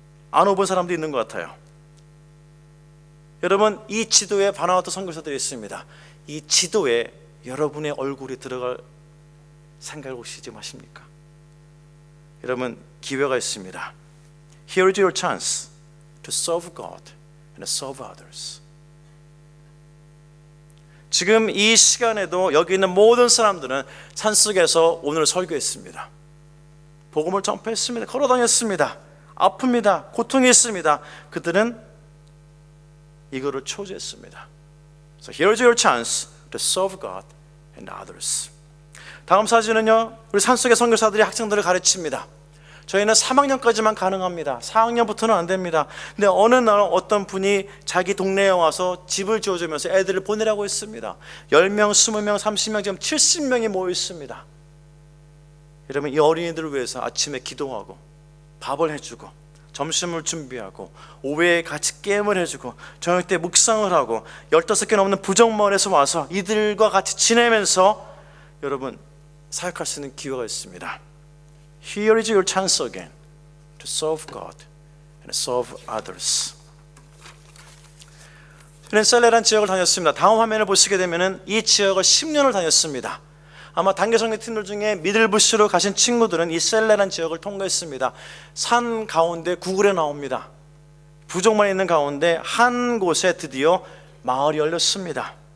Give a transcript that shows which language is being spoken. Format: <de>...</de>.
<ko>안 와본 사람도 있는 것 같아요. 여러분, 이 지도에 바나바투 선교사들이 있습니다. 이 지도에 여러분의 얼굴이 들어갈 생각을 혹시 지금 하십니까? 여러분, 기회가 있습니다.</ko> <en>Here is your chance to serve God and serve others.</en> <ko>지금 이 시간에도 여기 있는 모든 사람들은 산속에서 오늘 설교했습니다. 복음을 전파했습니다. 걸어다녔습니다. 아픕니다. 고통이 있습니다. 그들은 이거를 초조했습니다.</ko> <en>So here's your chance to serve God and others.</en> <ko>다음 사진은요, 우리 산속의 선교사들이 학생들을 가르칩니다. 저희는 3학년까지만 가능합니다. 4학년부터는 안 됩니다. 근데 어느 날 어떤 분이 자기 동네에 와서 집을 지어주면서 애들을 보내라고 했습니다. 10명, 20명, 30명, 지금 70명이 모여 있습니다. 여러분, 이 어린이들을 위해서 아침에 기도하고 밥을 해주고 점심을 준비하고 오후에 같이 게임을 해주고 저녁 때 묵상을 하고 15개 넘는 부정마을에서 와서 이들과 같이 지내면서 여러분, 사역할 수 있는 기회가 있습니다.</ko> <en>Here is your chance again to serve God and serve others.</en> <ko>저는 셀레란 지역을 다녔습니다. 다음 화면을 보시게 되면 이 지역을 10년을 다녔습니다. 아마 단기 선교팀들 중에 미들부시로 가신 친구들은 이 셀레란 지역을 통과했습니다. 산 가운데 구글에 나옵니다. 부족만 있는 가운데 한 곳에 드디어 마을이 열렸습니다.</ko>